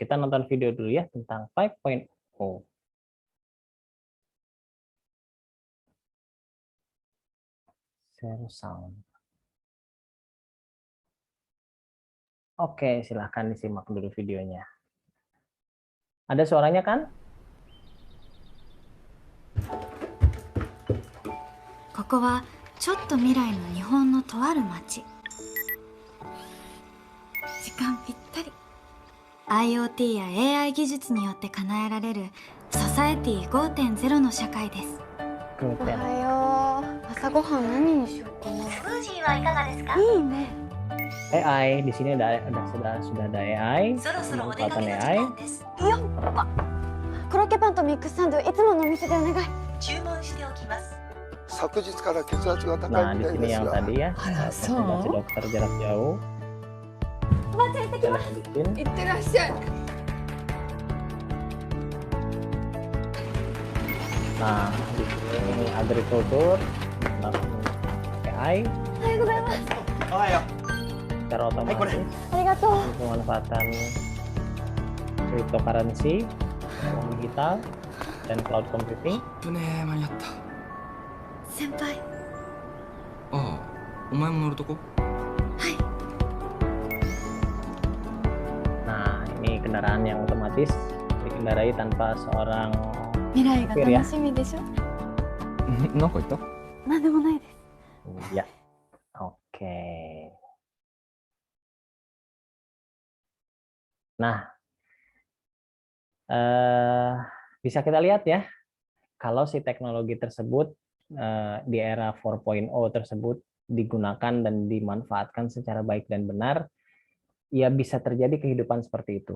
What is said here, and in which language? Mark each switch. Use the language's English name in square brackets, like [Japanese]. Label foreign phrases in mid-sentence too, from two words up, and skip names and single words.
[Indonesian] Kita nonton video dulu ya tentang 5.0. [English] Share sound. [Indonesian] Oke, silahkan disimak dulu videonya. Ada suaranya kan? [Japanese] ここはちょっと未来の日本のとある町。時間ぴったり。IoT や AI 技術によって叶えられるソサエティ 5.0 の社会です。おはよう。朝ごはん何にしようかな。スムージーはいかがですか？いいね。 [Indonesian] AI di sini sudah ada AI. [Japanese] そろそろお出かけの時 [Indonesian] AI. [Japanese] 間です。よっ。コロッケパンとミックスサンドいつものお店でお願い。注文しておきます。昨日から血圧が高 [Indonesian] Nah, [Japanese] いみ [Indonesian] di [Japanese] たい [Indonesian] sini [Japanese] です [Indonesian] yang [Japanese] が。 [Indonesian] tadi ya, konsultasi dokter jarak jauh. [Japanese] おばあちゃん行ってきます。 [Indonesian] Telemedicine. [Japanese] 行ってらっしゃい。 [Indonesian] Nah, di sini agriculture, AI, [Japanese] おはようございます。 [Indonesian] secara otomatis, [Japanese] ありがとう。 [Indonesian] pemanfaatan cryptocurrency, uang digital, dan [English] cloud computing. [Japanese] ねえ間に合った。先輩。ああ、お前も乗るとこ？ [Indonesian] Nah, ini kendaraan yang otomatis dikendarai tanpa seorang [Japanese] 未来が [Indonesian] supir ya. [Japanese] 楽しみでしょ。なんか言った？なんでもないです。 [Indonesian] Ya, oke. Nah, bisa kita lihat ya, kalau si teknologi tersebut di era 4.0 tersebut digunakan dan dimanfaatkan secara baik dan benar, ya bisa terjadi kehidupan seperti itu.